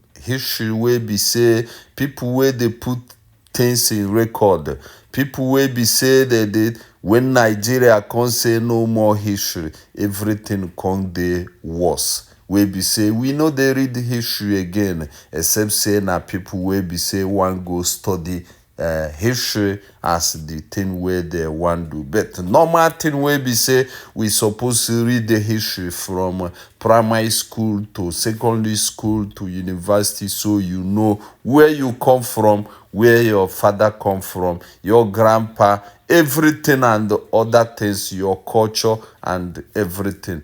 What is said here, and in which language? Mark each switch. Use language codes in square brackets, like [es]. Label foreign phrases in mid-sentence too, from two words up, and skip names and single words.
[pcm] History wey be say people wey they put things in record, people wey be say they did when Nigeria can't say no more history, everything come dey worse. We be say we know they read history again, except say na people wey be say one go study history as the thing where they want do. But normal thing wey be say we supposed to read the history from primary school to secondary school to university, so you know where you come from, where your father come from, your grandpa, everything and the other things, your culture and everything.